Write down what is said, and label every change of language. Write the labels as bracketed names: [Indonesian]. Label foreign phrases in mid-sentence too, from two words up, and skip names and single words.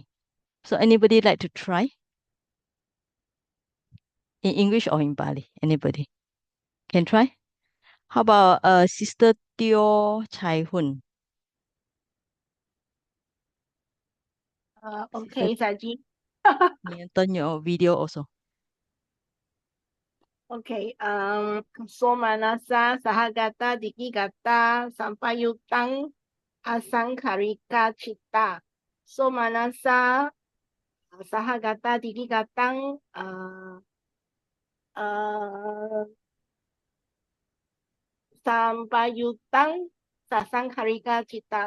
[English] So anybody like to try in English or in Bali? Anybody can try? How about Sister Teo Chai Hun? Sister, Okay, Saji. you turn your video also. [Pali] Okay, Somanasa, Sahagata, Dikigata, Sampayutang, Asangkarika, Citta. Somanasa, Sahagata, Dikigatang, uh, Sampayutang, Sasangkarika, Citta.